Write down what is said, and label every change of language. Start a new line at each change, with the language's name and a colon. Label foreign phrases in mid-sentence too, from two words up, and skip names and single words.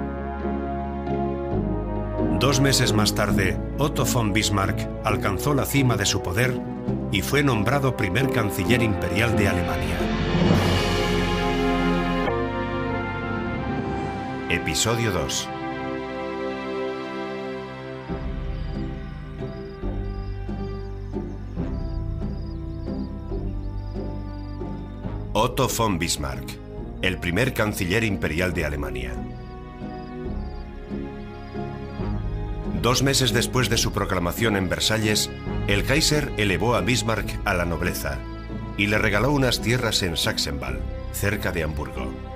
Spanish: 2 meses más tarde, Otto von Bismarck alcanzó la cima de su poder y fue nombrado primer canciller imperial de Alemania. Episodio 2. Otto von Bismarck, el primer canciller imperial de Alemania. 2 meses después de su proclamación en Versalles, el Kaiser elevó a Bismarck a la nobleza y le regaló unas tierras en Sachsenwald, cerca de Hamburgo.